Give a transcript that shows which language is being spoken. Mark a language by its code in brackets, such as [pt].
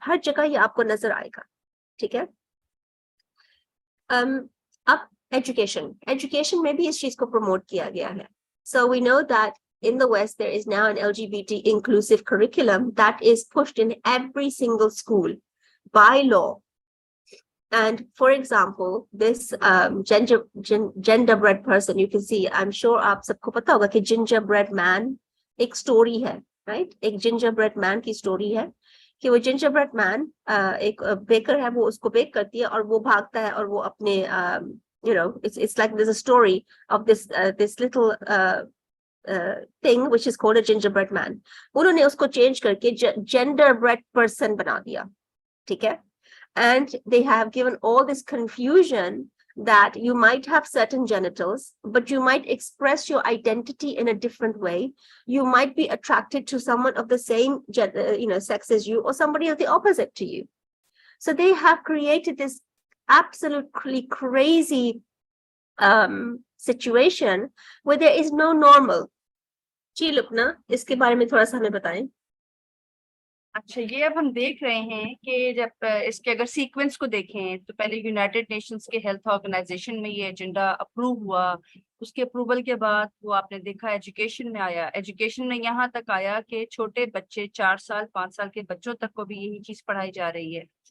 [hi] हर जगह ये आपको नजर आएगा, ठीक है? अब education में भी इस चीज को promote किया गया है. [en] So we know that in the West, there is now an LGBT inclusive curriculum that is pushed in every single school by law. And for example, this gingerbread person, you can see, I'm sure आप सबको पता होगा कि gingerbread man एक story है, right? [hi] एक gingerbread man की story है कि वो gingerbread man एक baker है, वो उसको bake करती है और वो भागता है और वो अपने it's like there's a story of this little thing which is called a gingerbread man. उन्होंने उसको change करके genderbread person बना दिया, ठीक है? [en] And they have given all this confusion that you might have certain genitals, but you might express your identity in a different way. You might be attracted to someone of the same sex as you, or somebody of the opposite to you. So they have created this absolutely crazy situation where there is no normal. [hi] जी लुपना, इसके बारे में थोड़ा सा हमें बताएं. अच्छा, ये अब हम देख रहे हैं कि जब इसके अगर सीक्वेंस को देखें तो पहले यूनाइटेड नेशंस के हेल्थ ऑर्गेनाइजेशन में ये एजेंडा अप्रूव हुआ. उसके अप्रूवल के बाद वो आपने देखा एजुकेशन में आया. एजुकेशन में यहाँ तक आया कि छोटे बच्चे 4 साल 5 साल के बच्चों तक को भी यही चीज पढ़ाई जा रही है.